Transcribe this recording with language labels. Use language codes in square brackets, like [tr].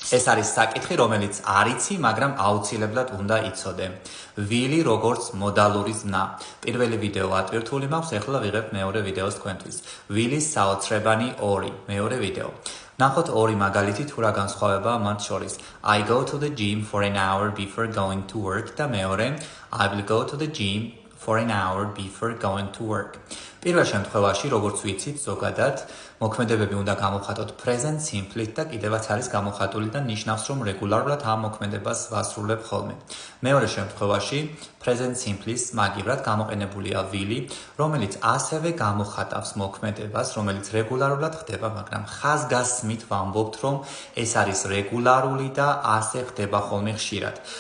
[ka] ეს არის საკითხი, რომელიც არ იცი, მაგრამ აუცილებლად უნდა იცოდე. ვილი როგორც მოდალური ზნა. პირველი ვიდეო ატვირთული მაქვს, ეხლა ვიღებ მეორე ვიდეოს თქვენთვის. ვილის საოცრებანი 2, მეორე ვიდეო. ნახოთ ორი მაგალითი თუ რა განსხვავებაა მათ შორის. [en] I go to the gym for an hour before going to work [ka] და მეორე [en] I will go to the gym for an hour before going to work. [ka] პირველ შემთხვევაში, როგორც ვიცით, ზოგადად მოქმედებები უნდა გამოვხატოთ present simple-ით და კიდევაც არის გამოხატული და ნიშნავს, რომ რეგულარულად ამ მოქმედებას ვასრულებ ხოლმე. მეორე შემთხვევაში, present simple-ის მაგივრად გამოყენებულია will, რომელიც ასევე გამოხატავს მოქმედებას, რომელიც რეგულარულად ხდება, მაგრამ ხაზგასმით ვამბობთ, რომ ეს არის რეგულარული და ასე ხდება ხოლმე ხშირად.